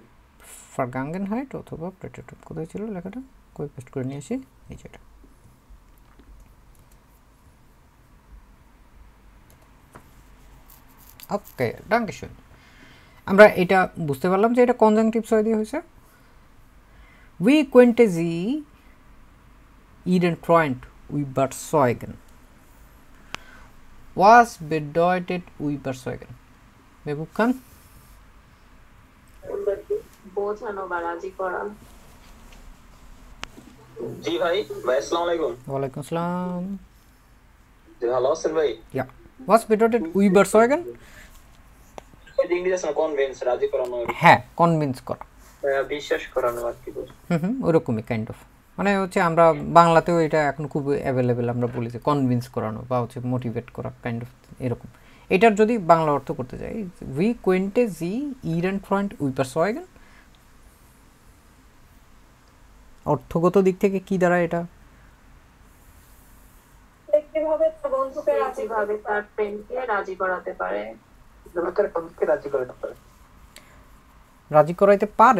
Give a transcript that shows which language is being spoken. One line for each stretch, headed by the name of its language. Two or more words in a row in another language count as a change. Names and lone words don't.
Bangla: ভার্গাঙ্গেনহাইট অথবা প্রেডিকেটিভ। কোথায় ছিল লেখাটা? কই পেস্ট করে নিয়ে আসি, এই যেটা। ওকে, ডাঙ্কেশন। আমরা এটা বুঝতে পারলাম যে এটা কনজাংটিভস হয় দিয়ে হয়েছে।
German: উই könnte sie ihren Freund überzeugen. Was bedeutet überzeugen?
Bangla: মেহবুব খান। বোঝানো বা রাজি করা। জি ভাই,
Arabic: السلام عليكم. وعليكم السلام.
Bangla: জি ভালো আছেন ভাই? ইয়া,
German: was bedeutet überzeugen?
Bangla: ইংরেজি না কনভিন্স, রাজি করানো। হ্যাঁ, কনভিন্স করা, বিশ্বাস করানো আর কি বল। ওরকমই
English: kind of.
Bangla: মানে হচ্ছে আমরা বাংলাতেও এটা এখন খুব অ্যাভেলেবেল, আমরা বলি যে কনভিন্স করানো বা হচ্ছে মোটিভেট করা,
English: kind of
Bangla: এরকম। এটার যদি বাংলা অর্থ করতে যাই,
German: Wie könnte sie ihren Freund überzeugen,
Bangla: অর্থগত দিক থেকে কি দাঁড়ায় এটা? ব্যক্তিভাবে তার বন্ধুকে রাজি ভাবে তার প্রেমকে রাজি করাতে পারে, রাজি করাইতে পারে।